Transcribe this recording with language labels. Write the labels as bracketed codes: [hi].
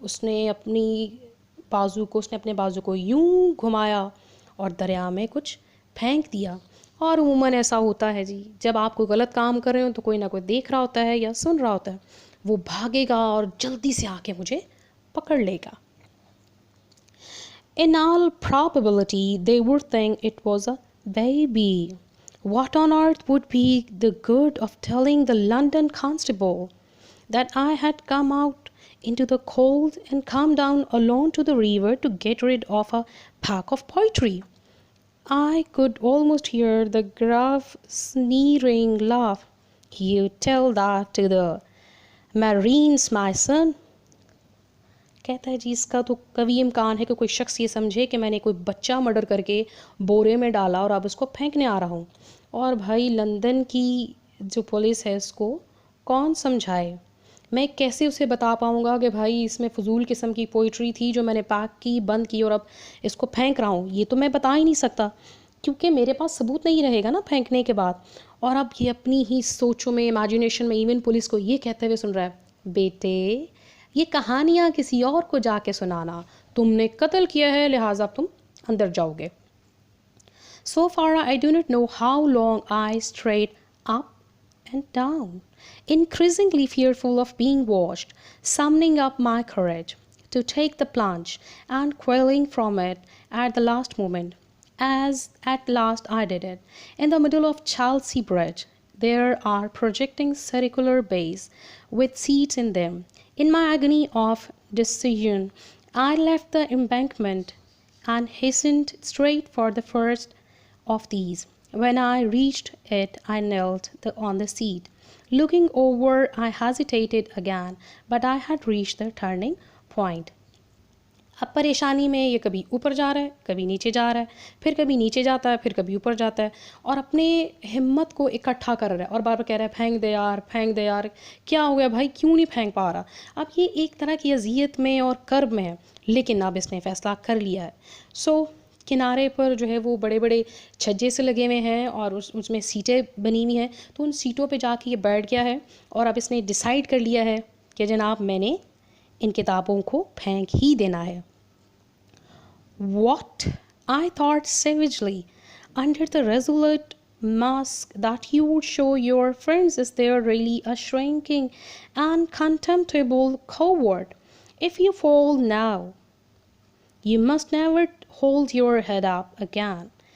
[hi] उसने अपने बाजू को यूं घुमाया और दरिया में कुछ फेंक दिया। और उमूमन ऐसा होता है जी, जब आप कोई गलत काम कर रहे हो तो कोई ना कोई देख रहा होता है या सुन रहा होता है, वो भागेगा और जल्दी से आके मुझे पकड़ लेगा। [en] In all probability, they would think it was a baby. What on earth would be the good of telling the London constable that I had come out into the cold and come down alone to the river to get rid of a pack of poetry? I could almost hear the gruff, sneering laugh. You tell that to the Marines, my son. [hi] कहता है जी, इसका तो कभी इम्कान है कि कोई शख्स ये समझे कि मैंने कोई बच्चा मर्डर करके बोरे में डाला और अब उसको फेंकने आ रहा हूँ। और भाई लंदन की जो पुलिस है उसको कौन समझाए? मैं कैसे उसे बता पाऊँगा कि भाई इसमें फ़जूल किस्म की पोइट्री थी जो मैंने पैक की, बंद की और अब इसको फेंक रहा हूँ। ये तो मैं बता ही नहीं सकता क्योंकि मेरे पास सबूत नहीं रहेगा ना फेंकने के बाद। और अब ये अपनी ही सोचों में, इमेजिनेशन में इवन पुलिस को ये कहते हुए सुन रहा है, बेटे ये कहानियाँ किसी और को जाके सुनाना, तुमने कत्ल किया है लिहाजा तुम अंदर जाओगे। [en] So far I do not know how long I strayed up and down, increasingly fearful of being watched, summoning up my courage to take the plunge and quelling from it at the last moment. As at last I did it, in the middle of Chelsea Bridge, there are projecting circular bays with seats in them. In my agony of decision, I left the embankment and hastened straight for the first of these. When I reached it, I knelt on the seat. Looking over, I hesitated again, but I had reached the turning point. [hi] अब परेशानी में ये कभी ऊपर जा रहा है, कभी नीचे जा रहा है, फिर कभी नीचे जाता है, फिर कभी ऊपर जाता है और अपने हिम्मत को इकट्ठा कर रहा है और बार बार कह रहा है फेंक दे यार, फेंक दे यार। क्या हो गया भाई, क्यों नहीं फेंक पा रहा? अब ये एक तरह की अजियत में और कर्ब में है, लेकिन अब इसने फ़ैसला कर लिया है। किनारे पर जो है वो बड़े बड़े छज्जे से लगे हुए हैं और उसमें सीटें बनी हुई हैं, तो उन सीटों पे जाके ये बैठ गया है और अब इसने डिसाइड कर लिया है कि जनाब मैंने इन किताबों को फेंक ही देना है। [en] What? I thought savagely, under the resolute mask that you would show your friends, is there really a shrinking and contemptible coward? If you fall now, you must never hold your head up again.